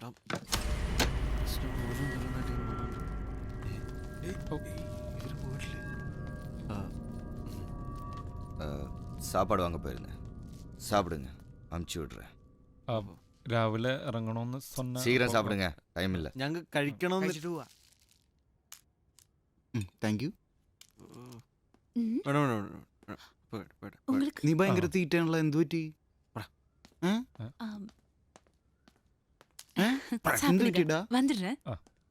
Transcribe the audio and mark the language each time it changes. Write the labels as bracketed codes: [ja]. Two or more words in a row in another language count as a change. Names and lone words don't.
[ta] சாப்பாடு வாங்க போயிருந்தேன். சாப்பிடுங்க, அமுச்சு விடுறேன். [ml] രാവിലെ ഇറങ്ങണമെന്ന് [ta] சீக்கிரம் சாப்பிடுங்க, டைம் இல்லை. [ml] ഞങ്ങൾക്ക് കഴിക്കണമെന്ന് കഴിച്ചിട്ട് പോവാ. [en] thank you. [ml] വേണം, വേണം, വേണം. [ta] உங்களுக்கு [ml] നീ ഭയങ്കര തീറ്റയാണല്ലോ. എന്തു പറ്റി? എന്ത് [ta] சாப்பிடுங்க [ml] പറ്റിടാ? [ta] வந்துடுறேன்